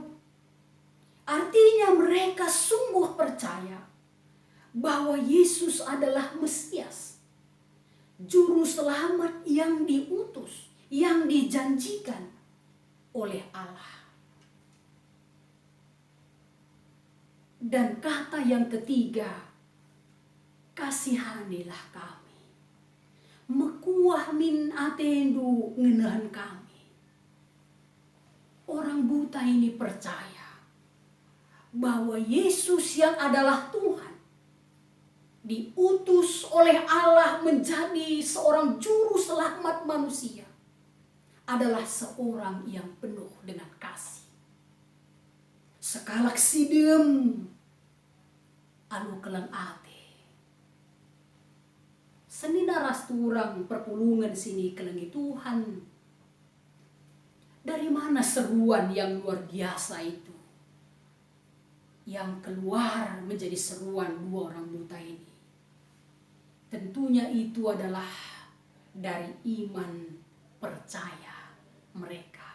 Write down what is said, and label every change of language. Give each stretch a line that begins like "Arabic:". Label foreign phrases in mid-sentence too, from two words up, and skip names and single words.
Indonesian: Artinya mereka sungguh percaya bahwa Yesus adalah Mesias, Juru Selamat yang diutus, yang dijanjikan oleh Allah. Dan kata yang ketiga, kasihanilah kami.
Batak Karo: Mekuah min atendu, ngenahan kami.
Indonesian: Orang buta ini percaya bahwa Yesus yang adalah Tuhan, diutus oleh Allah menjadi seorang juru selamat manusia, adalah seorang yang penuh dengan kasih.
Batak Karo: Sekalak sidem anu kelang ate. Senina rasturang perpulungan sini kelengi Tuhan.
Indonesian: Dari mana seruan yang luar biasa itu? Yang keluar menjadi seruan 2 orang buta ini. Tentunya itu adalah dari iman percaya mereka.